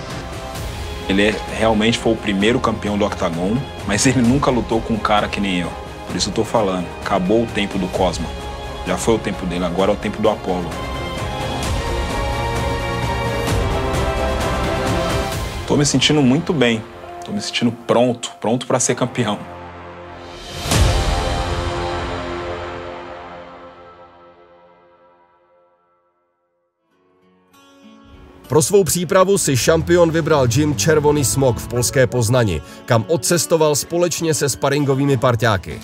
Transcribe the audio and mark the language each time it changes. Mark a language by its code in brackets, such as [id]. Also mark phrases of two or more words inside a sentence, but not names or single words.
[pt] Ele realmente foi o primeiro campeão do Octagon, mas ele nunca lutou com um cara que nem eu. Por isso eu tô falando, acabou o tempo do Cosma. Já foi o tempo dele, agora é o tempo do Apollo. Tô me sentindo muito bem, tô me sentindo pronto para ser campeão. [cs] Pro svou přípravu si šampion vybral gym Červoný smok v polské Poznani, kam odcestoval společně se sparingovými parťáky.